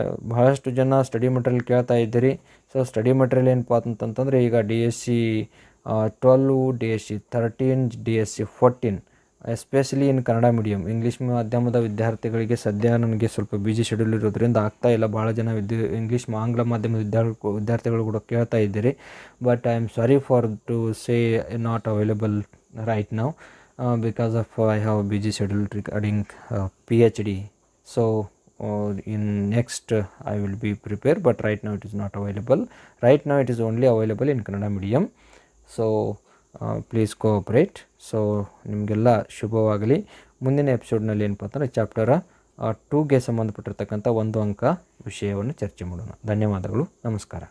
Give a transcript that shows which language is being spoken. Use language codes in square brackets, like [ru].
[kn] ಬಹಳಷ್ಟು ಜನ study material ಕೇಳ್ತಾ ಇದ್ದೀರಿ. ಸೊ ಸ್ಟಡಿ ಮೆಟೀರಿಯಲ್ ಏನಪ್ಪ ಅಂತಂತಂದರೆ, ಈಗ DSC 12, DSC 13, DSC 14 [en] especially in Kannada medium, [kn] English ಮಾಧ್ಯಮದ ವಿದ್ಯಾರ್ಥಿಗಳಿಗೆ ಸದ್ಯ ನನಗೆ ಸ್ವಲ್ಪ ಬಿಜಿ ಶೆಡ್ಯೂಲ್ ಇರೋದ್ರಿಂದ ಆಗ್ತಾ ಇಲ್ಲ. ಭಾಳ ಜನ ಆಂಗ್ಲ ಮಾಧ್ಯಮದ ವಿದ್ಯಾರ್ಥಿಗಳು ಕೂಡ ಕೇಳ್ತಾ ಇದ್ದೀರಿ. [en] But I am sorry for to say not available right now because of I have a busy schedule regarding PhD. So in next I will be prepared, but right now it is not available. Right now it is only available in Kannada medium. So please cooperate. [kn] So ನಿಮಗೆಲ್ಲ ಶುಭವಾಗಲಿ. ಮುಂದಿನ ಎಪಿಸೋಡ್ನಲ್ಲಿ ಏನಪ್ಪ ಅಂತಂದರೆ chapter 2ಗೆ ಸಂಬಂಧಪಟ್ಟಿರ್ತಕ್ಕಂಥ 1 ಅಂಕ ವಿಷಯವನ್ನು ಚರ್ಚೆ ಮಾಡೋಣ. ಧನ್ಯವಾದಗಳು. ನಮಸ್ಕಾರ.